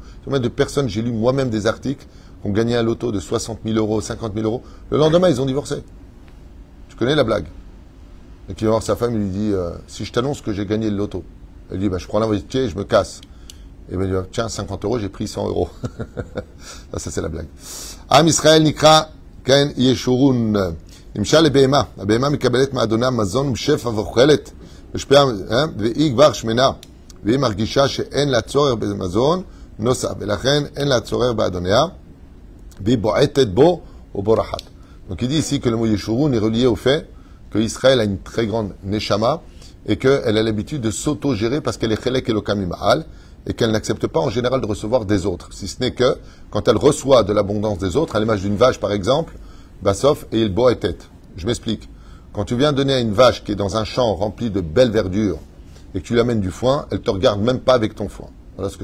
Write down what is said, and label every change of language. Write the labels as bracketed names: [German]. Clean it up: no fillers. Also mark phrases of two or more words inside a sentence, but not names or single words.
[French] Combien de personnes, j'ai lu moi-même des articles, qui ont gagné un loto de 60 000 euros, 50 000 euros. Le lendemain, ils ont divorcé. Tu connais la blague? Et qui va voir sa femme, il lui dit, si je t'annonce que j'ai gagné le loto. Elle dit, je prends la voiture et je me casse. Et il me dit, tiens, 50 euros, j'ai pris 100 euros. Ça c'est la blague. [Hebrew] עם ישראל נקרא כן ישורון. נמשל לבהמה. La בהמה מקבלת מאדונה מזון משפע ואוכלת. והיא כבר שמנה, והיא מרגישה שאין לה צורך במזון נוסף, ולכן אין לה צורך באדוניה, והיא בועטת בו ובורחת. [French] Donc il dit ici que le mot Yeshurun est relié au fait qu'Israël a une très grande neshama et qu'elle a l'habitude de s'auto-gérer parce qu'elle est [Hebrew] חלק אלוקה ממעל [French] et qu'elle n'accepte pas en général de recevoir des autres. Si ce n'est que quand elle reçoit de l'abondance des autres, à l'image d'une vache par exemple, Bassof et il boit et tête. Je m'explique. Quand tu viens donner à une vache qui est dans un champ rempli de belles verdures et que tu lui amènes du foin, elle ne te regarde même pas avec ton foin.